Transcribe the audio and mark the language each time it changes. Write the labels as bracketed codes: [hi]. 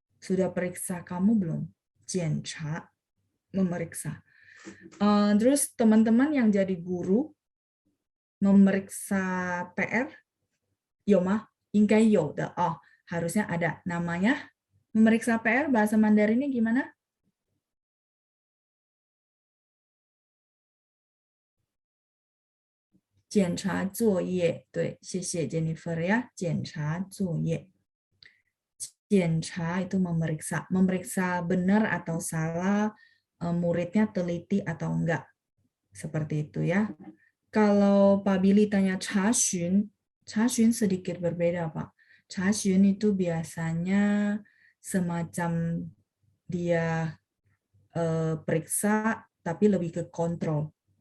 [id] Sudah periksa kamu belum? 检查.Memeriksa. Terus teman-teman yang jadi guru memeriksa PR, [zh] 有吗？应该有的 [id] harusnya ada namanya. Memeriksa PR bahasa Mandarinnya gimana? [zh] "检查作业" 对，谢谢 Jennifer ya. 检查作业. [id] 检查 itu memeriksa. Memeriksa benar atau salah, muridnya teliti atau enggak. Seperti itu ya. Kalau Pak Billy tanya 查询, 查询 sedikit berbeda Pak. 查询 itu biasanya semacam dia periksa tapi lebih ke kontrol.